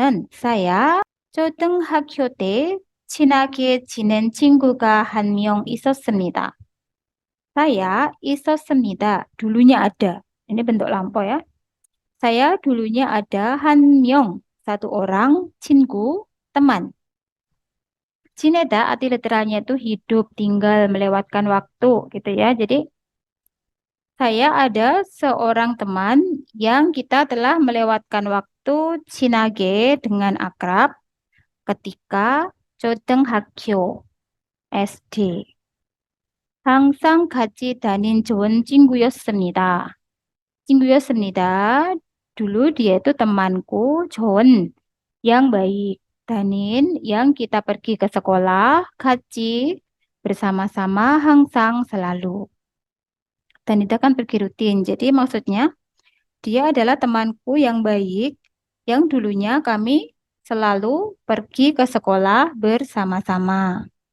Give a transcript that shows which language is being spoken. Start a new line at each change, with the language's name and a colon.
Korean: saya 초등학교 때 친하게 지낸 친구가 한 명 있었습니다.
Indonesian: Saya 있었습니다. dulunya ada. Ini bentuk lampau ya. Saya dulunya ada 한 명, satu orang, 친구, teman. 지내다 arti literalnya itu hidup, tinggal, melewatkan waktu gitu ya. Jadi saya ada seorang teman yang kita telah melewatkan waktu 친하게 dengan akrab ketika 초등학교 SD.
Korean: 항상 같이 다닌 좋은 친구였습니다. 친구였습니다.
Indonesian: Dulu dia itu temanku, 좋은, yang baik. 다닌, yang kita pergi ke sekolah, 같이, bersama-sama, 항상, selalu. Dan itu kan pergi rutin. Jadi maksudnya, dia adalah temanku yang baik, yang dulunya kami selalu pergi ke sekolah bersama-sama.